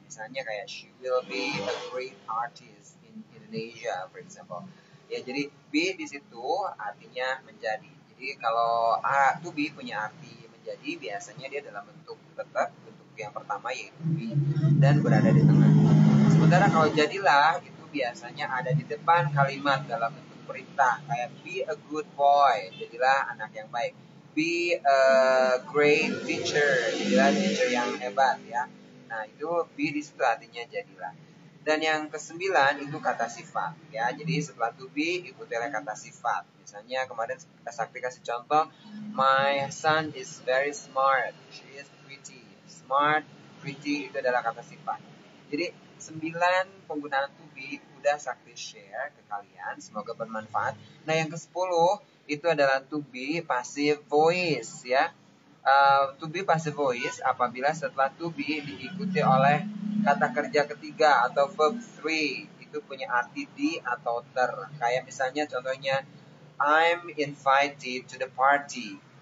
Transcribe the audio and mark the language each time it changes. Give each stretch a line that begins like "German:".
Indonesian: Misalnya kayak
English: she will be a great artist in Indonesia, for example.
Indonesian: Ya, jadi be di situ artinya menjadi. Jadi kalau to be punya arti menjadi, biasanya dia dalam bentuk tetap, bentuk yang pertama yaitu be dan berada di tengah. Sementara kalau jadilah itu biasanya ada di depan kalimat dalam bentuk perintah kayak
English: be a good boy,
Indonesian: jadilah anak yang baik.
English: Be a great teacher,
Indonesian: jadilah teacher yang hebat ya. Nah, itu be di situ artinya jadilah. Dan yang kesembilan itu kata sifat ya. Jadi setelah to be ikuti oleh kata sifat. Misalnya kemarin Sakti kasih contoh,
English: my son is very smart, she is pretty.
Indonesian: Smart, pretty itu adalah kata sifat. Jadi 9 penggunaan to be udah Sakti share ke kalian, semoga bermanfaat. Nah, yang ke-10 itu adalah to be passive voice ya. To be passive voice apabila setelah to be diikuti oleh kata kerja ketiga atau verb 3. Itu punya arti di atau ter. Kayak misalnya contohnya,
English: I'm invited to the party.